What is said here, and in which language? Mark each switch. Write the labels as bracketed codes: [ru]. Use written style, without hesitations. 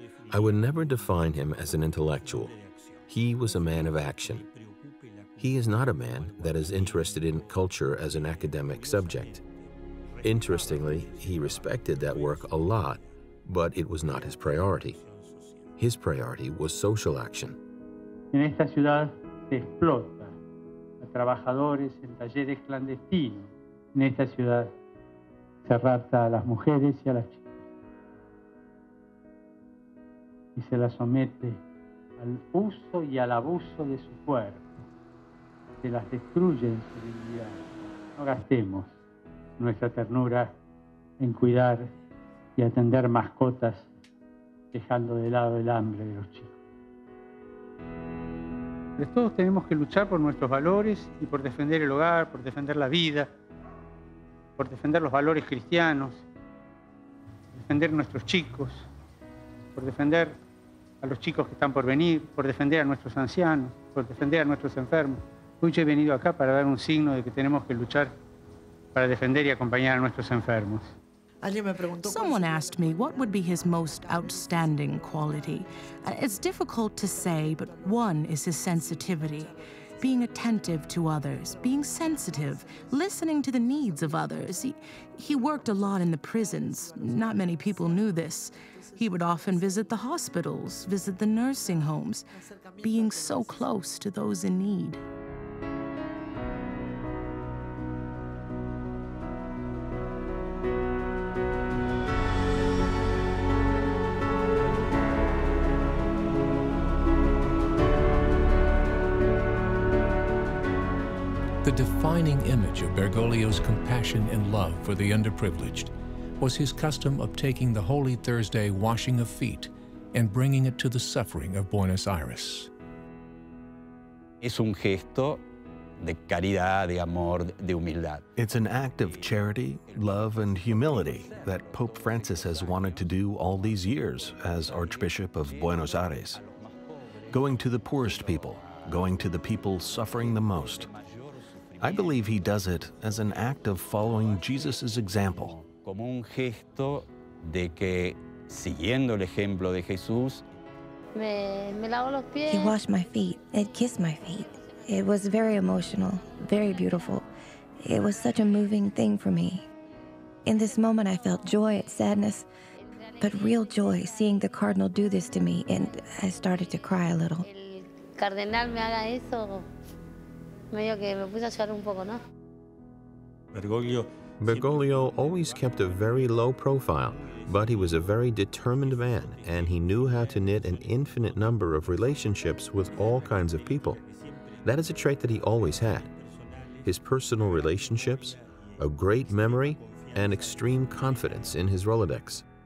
[en] I would never define him as an intellectual. He was a man of action. He is not a man that is interested in culture as an academic subject. Interestingly, he respected that work a lot, but it was not his priority. His priority was social action. [es] En esta ciudad se explota a trabajadores en talleres clandestinos. En esta ciudad se rapta a las mujeres y a las chicas. Y se las somete al uso y al abuso de su cuerpo. Se las destruye en su dignidad. No gastemos nuestra ternura en cuidar y atender mascotas, dejando de lado el hambre de los chicos. Pero todos tenemos que luchar por nuestros valores y por defender el hogar, por defender la vida, por defender los valores cristianos, defender nuestros chicos, por defender a los chicos que están por venir, por defender a nuestros ancianos, por defender a nuestros enfermos. Hoy yo he venido acá para dar un signo de que tenemos que luchar para defender y acompañar a nuestros enfermos. [en] Someone asked me what would be his most outstanding quality. It's difficult to say, but one is his sensitivity. Being attentive to others, being sensitive, listening to the needs of others. He worked a lot in the prisons. Not many people knew this. He would often visit the hospitals, visit the nursing homes, being so close to those in need. The defining image of Bergoglio's compassion and love for the underprivileged was his custom of taking the Holy Thursday washing of feet and bringing it to the suffering of Buenos Aires. [es] Es un gesto de caridad, de amor, de humildad. [en] It's an act of charity, love, and humility that Pope Francis has wanted to do all these years as Archbishop of Buenos Aires. Going to the poorest people, going to the people suffering the most. I believe he does it as an act of following Jesus' example. [es] Como un gesto de que, siguiendo el ejemplo de Jesús, [en] He washed my feet and kissed my feet. It was very emotional, very beautiful. It was such a moving thing for me. In this moment, I felt joy and sadness, but real joy seeing the Cardinal do this to me, and I started to cry a little. [es] Cardenal me haga eso, medio que me puse a llorar un poco, ¿no? [en] Bergoglio always kept a very low profile, but he was a very determined man, and he knew how to knit an infinite number of relationships with all kinds of people. That is a trait that he always had. His personal relationships, a great memory, and extreme confidence in his Rolodex.